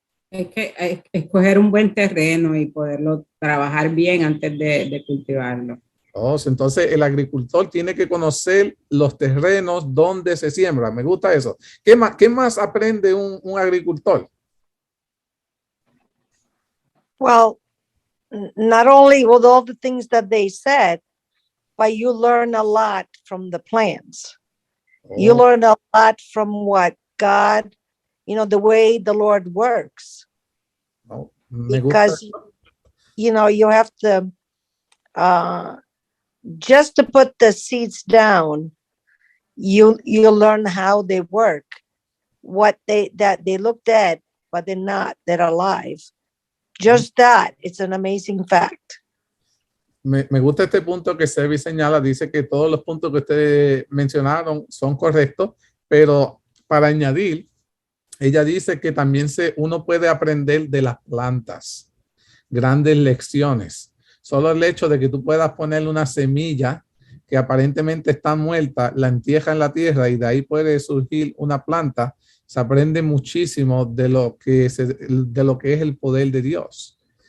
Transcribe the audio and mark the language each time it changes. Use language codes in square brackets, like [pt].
[es] Es que escoger un buen terreno y poderlo trabajar bien antes de cultivarlo. Entonces el agricultor tiene que conocer los terrenos donde se siembra. Me gusta eso. ¿Qué más aprende un agricultor? [en] Well, not only with all the things that they said, but you learn a lot from the plants. You learn a lot from what God, the way the Lord works. [es] Me gusta. [en] you have to, just to put the seeds down, you learn how they work, that they look dead, but they're not, they're alive. Just that, it's an amazing fact. [es] Me gusta este punto que Sebi señala, dice que todos los puntos que ustedes mencionaron son correctos, pero para añadir, ella dice que también uno puede aprender de las plantas, grandes lecciones. Solo el hecho de que tú puedas ponerle una semilla que aparentemente está muerta, la entierra en la tierra y de ahí puede surgir una planta, se aprende muchísimo de lo que es el poder de Dios.